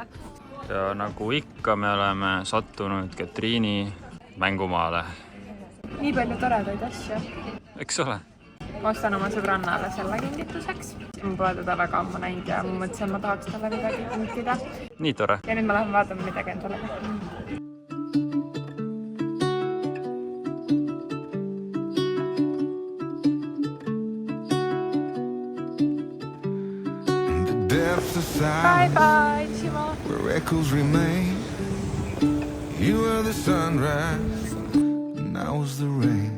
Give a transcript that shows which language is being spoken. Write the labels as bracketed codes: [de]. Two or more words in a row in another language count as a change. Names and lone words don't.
[et] Ja nagu ikka me oleme sattunud Katriini mängumaale. Nii palju toredaid asju. Eks ole? Ma ostan oma sõbrannale selle kingituseks. Ma pole teda väga ammu näinud ja ma mõtlesin, ma tahaks talle midagi kinkida. Nii tore. Ja nüüd ma lähen vaatama midagi endale. [en] Bye bye, Shimo. Where echoes remain. You were the sunrise, and I was the rain.